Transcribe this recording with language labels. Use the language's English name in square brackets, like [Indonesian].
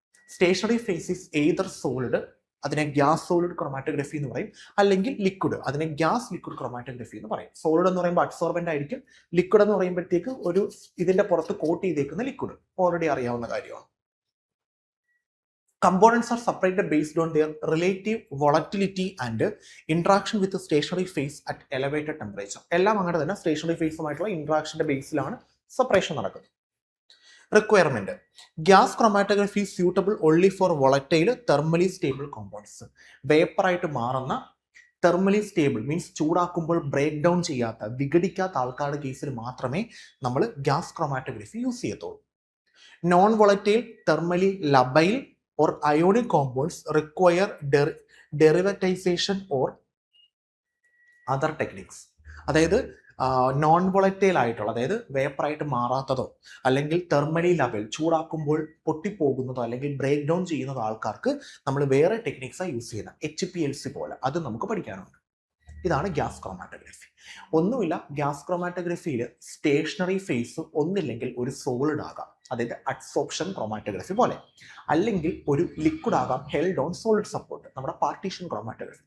[English] stationary phase is either solid, [Malayalam] അതിനെ gas solid chromatography എന്ന് പറയും, അല്ലെങ്കിൽ ലിക്വിഡ്, അതിനെ ഗ്യാസ് ലിക്വിഡ് ക്രോമാറ്റോഗ്രഫി എന്ന് പറയും. സോളിഡ് എന്ന് പറയുമ്പോൾ അബ്സോർബന്റ് ആയിരിക്കും, ലിക്വിഡ് എന്ന് പറയുമ്പോഴത്തേക്ക് ഒരു ഇതിന്റെ പുറത്ത് കോട്ട് ചെയ്തേക്കുന്ന ലിക്വിഡ്, ഓൾറെഡി അറിയാവുന്ന കാര്യമാണ്. [English] Components are separated based on their relative volatility and interaction with the stationary phase at elevated temperature. [Malayalam] എല്ലാം അങ്ങനെ തന്നെ സ്റ്റേഷനറി ഫേസുമായിട്ടുള്ള ഇന്ററാക്ഷന്റെ ബേസിലാണ് സെപ്പറേഷൻ നടക്കുന്നത്. [English] Requirement: gas chromatography suitable only for volatile thermally stable compounds. [Malayalam] വേപ്പറായിട്ട് മാറുന്ന thermally stable means ചൂടാക്കുമ്പോൾ break down ചെയ്യാത്ത, വിഘടിക്കാത്ത ആൾക്കാരുടെ കേസിൽ മാത്രമേ നമ്മൾ ഗ്യാസ് ക്രോമാറ്റോഗ്രഫി യൂസ് ചെയ്യത്തുള്ളൂ. [English] Non volatile, thermally labile or ionic compounds require derivatization or other techniques. [Malayalam] അതായത് non volatile ആയിട്ടുള്ള, അതായത് വേപ്പറായിട്ട് മാറാത്തതോ അല്ലെങ്കിൽ തെർമലി ലെവൽ ചൂടാക്കുമ്പോൾ പൊട്ടിപ്പോകുന്നതോ അല്ലെങ്കിൽ ബ്രേക്ക് ഡൗൺ ചെയ്യുന്നതോ ആൾക്കാർക്ക് നമ്മൾ വേറെ ടെക്നിക്സാണ് യൂസ് ചെയ്യുന്നത്, HPLC പോലെ. അത് നമുക്ക് പഠിക്കാനുണ്ട്. ഇതാണ് ഗ്യാസ് ക്രോമാറ്റോഗ്രഫി. ഒന്നുമില്ല, ഗ്യാസ് ക്രോമാറ്റോഗ്രഫിയിൽ സ്റ്റേഷനറി ഫേസ് ഒന്നില്ലെങ്കിൽ ഒരു സോളിഡ് ആകാം, അതായത് അഡ്സോർപ്ഷൻ ക്രോമാറ്റോഗ്രഫി പോലെ, അല്ലെങ്കിൽ ഒരു ലിക്വിഡ് ആകാം, [English] held on solid support, [Malayalam] നമ്മുടെ പാർട്ടീഷൻ ക്രോമാറ്റോഗ്രഫി.